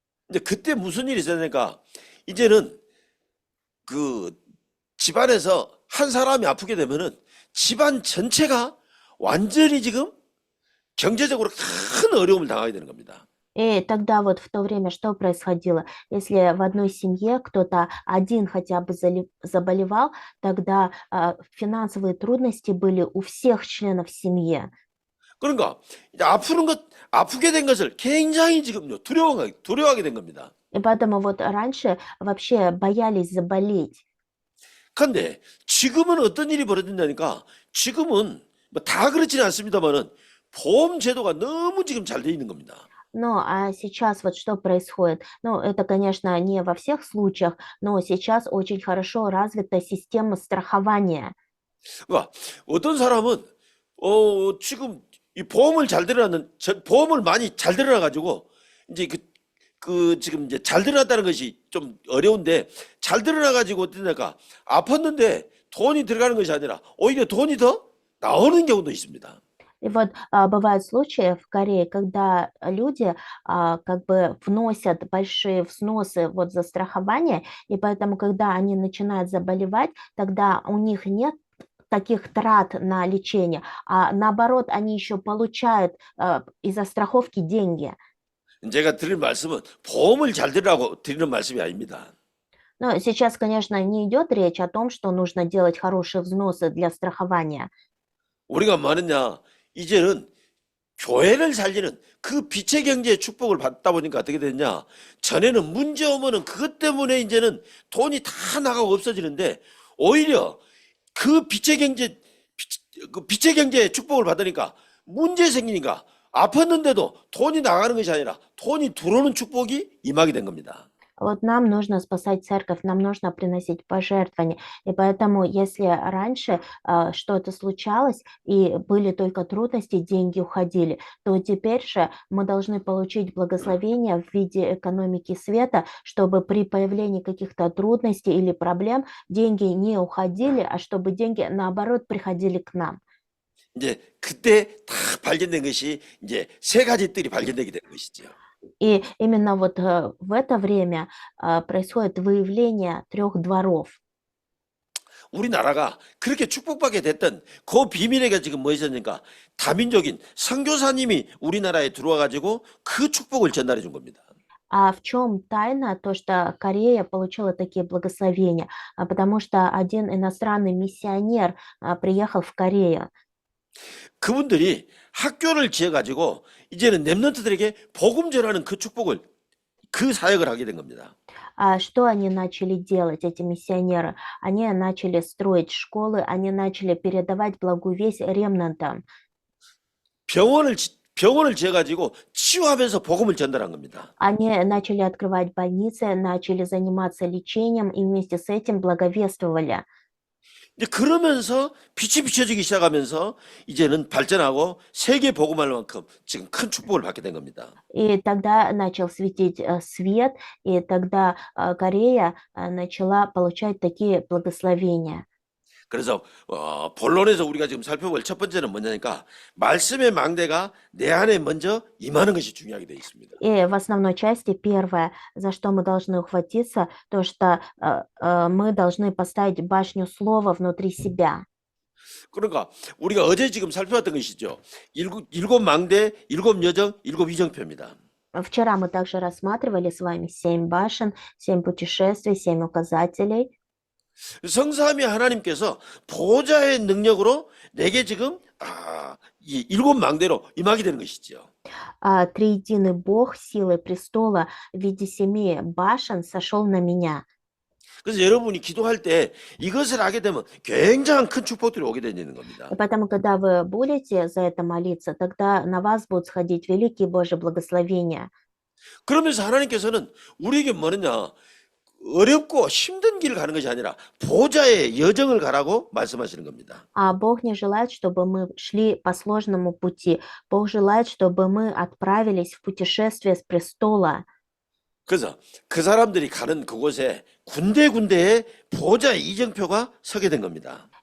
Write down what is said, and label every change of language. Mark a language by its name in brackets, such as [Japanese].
[Korean] 이제 그때 무슨 일이 있었냐니까 이제는 그 집안에서 한 사람이 아프게 되면은 집안 전체가 완전히 지금 경제적으로 큰 어려움을 당하게 되는 겁니다. [Russian] И тогда вот в то время что происходило? Если в одной семье кто-то один хотя бы заболевал, тогда финансовые трудности были у всех членов семьи. [Korean] 그러니까 이제 아프게 된 것을 굉장히 지금요 두려워하게 된 겁니다. [Russian] И поэтому вот раньше вообще боялись заболеть. [Korean] 그런데 지금은 어떤 일이 벌어진다니까 지금은 뭐 다 그렇지는 않습니다만은 보험 제도가 너무 지금 잘 돼 있는 겁니다. [Russian] Ну, а сейчас вот что происходит? Ну, это, конечно, не во всех случаях, но сейчас очень хорошо развита система страхования. [Korean] 그러니까 어떤 사람은 지금 이 보험을 많이 잘 들여놔 가지고 이제 지금 이제 잘 들여놨다는 것이 좀 어려운데 잘 들여놔 가지고 어떠냐까 아팠는데 돈이 들어가는 것이 아니라 오히려 돈이 더 나오는 경우도 있습니다. [Russian] И вот бывают случаи в Корее, когда люди как бы вносят большие взносы вот за страхование, и поэтому, когда они начинают заболевать, тогда у них нет таких трат на лечение, а наоборот, они еще получают из-за страховки деньги. [Korean] 제가 드릴 말씀은 보험을 잘 들으라고 드리는 말씀이 아닙니다. [Russian] Но сейчас, конечно, не идет речь о том, что нужно делать хорошие взносы для страхования. [Korean] 우리가 뭐하느냐 이제는 교회를 살리는 그 빛의 경제의 축복을 받다 보니까 어떻게 됐냐 전에는 문제 오면은 그것 때문에 이제는 돈이 다 나가고 없어지는데 오히려 그 빛의 경제의 축복을 받으니까 문제 생기니까 아팠는데도 돈이 나가는 것이 아니라 돈이 들어오는 축복이 임하게 된 겁니다. [Russian] Вот нам нужно спасать церковь, нам нужно приносить пожертвования. И поэтому, если раньше что-то случалось и были только трудности, деньги уходили, то теперь же мы должны получить благословение в виде экономики света, чтобы при появлении каких-то трудностей или проблем деньги не уходили, а чтобы деньги, наоборот, приходили к нам. [Korean] 이제 그때 다 발견된 것이 이제 세 가지 뜰이 발견되게 된 것이죠. [Russian] И именно вот в это время происходит выявление 3 дворов. [Korean] 우리나라가 그렇게 축복받게 됐던 그 비밀에가 지금 무엇이었습니까? 다민족인 선교사님이 우리나라에 들어와 가지고 그 축복을 전달해 준 겁니다. [Russian] А в чем тайна, то, что Корея получила такие благословения? Потому что один иностранный миссионер приехал в Корею. [Korean] 그분들이 학교를 지어 가지고 이제는 렘넌트들에게 복음 전하는 그 축복을 그 사역을 하게 된 겁니다. [Russian] А что они начали делать, эти миссионеры? Они начали строить школы, они начали передавать благую весть ремнантам. [Korean] 병원을 지어 가지고 치유하면서 복음을 전달한 겁니다. [Russian] Они начали открывать больницы, начали заниматься лечением и вместе с этим благовествовали. [Korean] 이제 그러면서 빛이 비춰지기 시작하면서 이제는 발전하고 세계 복음할 만큼 지금 큰 축복을 받게 된 겁니다. [Russian] И тогда начал светить свет, и тогда Корея начала получать такие благословения. [Korean] 그래서 본론에서 우리가 지금 살펴볼 첫 번째는 뭐냐니까 말씀의 망대가 내 안에 먼저 임하는 것이 중요하게 되어 있습니다. [Russian] И в основной части первое, за что мы должны ухватиться, то, что мы должны поставить башню слова внутри себя. [Korean] 그러니까 우리가 어제 지금 살펴봤던 것이죠. 일곱 망대, 일곱 여정, 일곱 이정표입니다. [Russian] Вчера мы также рассматривали с вами 7 башен, 7 путешествий, 7 указателей. [Korean] 성삼위 하나님께서 보좌의 능력으로 내게 지금 이 일곱 망대로 임하게 되는 것이죠. [Russian] Триединый Бог силы престола в виде 7 башен сошел на меня. [Korean] 그래서 여러분이 기도할 때 이것을 하게 되면 굉장한 큰 축복들이 오게 되는 겁니다. [Russian] И поэтому, когда вы будете за это молиться, тогда на вас будут сходить великие Божьи благословения. [Korean] 그러면서 하나님께서는 우리에게 뭐느냐? 어렵고 힘든 길을 가는 것이 아니라 보좌의 여정을 가라고 말씀하시는 겁니다. [Russian] А Бог не желает, чтобы мы шли по сложному пути. Бог желает, чтобы мы отправились в путешествие с престола. [Korean] 그래서 그 사람들이 가는 그곳에 군데군데에 보좌의 이정표가 서게 된 겁니다.